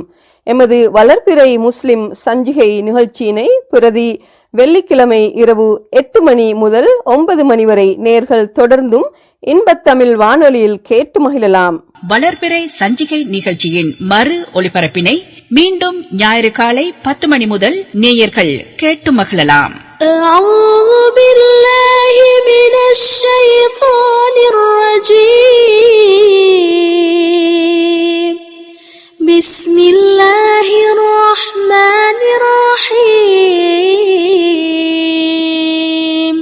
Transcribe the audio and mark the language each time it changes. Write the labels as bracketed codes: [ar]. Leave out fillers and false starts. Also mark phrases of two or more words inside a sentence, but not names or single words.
[ta] எமது வளர்பிறை முஸ்லிம் சஞ்சிகை நிகழ்ச்சியினை பிரதி வெள்ளிக்கிழமை இரவு 8 மணி முதல் 9 மணி வரை நேர்கள் தொடர்ந்தும் இன்பத்தமிழ் வானொலியில் கேட்டு மகிழலாம். வளர்பிறை சஞ்சிகை நிகழ்ச்சியின் மறு ஒலிபரப்பினை மீண்டும் ஞாயிறு காலை 10 மணி முதல் நேயர்கள் கேட்டு மகிழலாம். [ar] أعوذ بالله من الشيطان الرجيم. بسم الله الرحمن الرحيم.